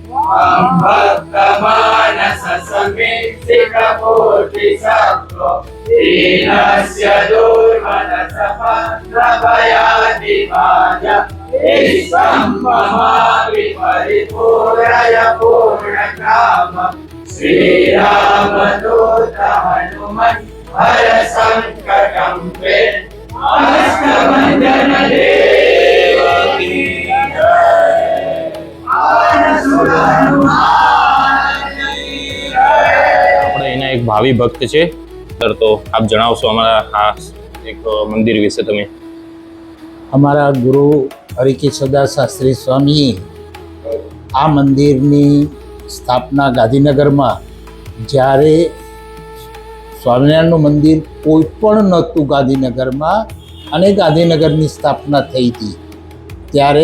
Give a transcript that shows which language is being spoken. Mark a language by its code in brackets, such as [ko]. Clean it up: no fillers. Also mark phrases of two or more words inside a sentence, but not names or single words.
[sa] भक्तमानस समीक्षितकोटिसत्त्व दीनस्य दुर्मनसपत्रभयादिभाय ईशं ममाविपरिपूरय पूर्णकाम श्रीरामदूत हनुमन् हर सङ्कटं मे अष्टभञ्जन देवकी [gu] આપણે એના એક ભાવિ ભક્ત છે સર, તો આપ જણાવશો અમારા આ એક મંદિર વિશે તમે? અમારા ગુરુ હરિકેશવદાસ શાસ્ત્રી સ્વામી આ મંદિરની સ્થાપના ગાંધીનગરમાં, જ્યારે સ્વામિનારાયણનું મંદિર કોઈ પણ નહોતું ગાંધીનગરમાં અને ગાંધીનગરની સ્થાપના થઈ હતી, ત્યારે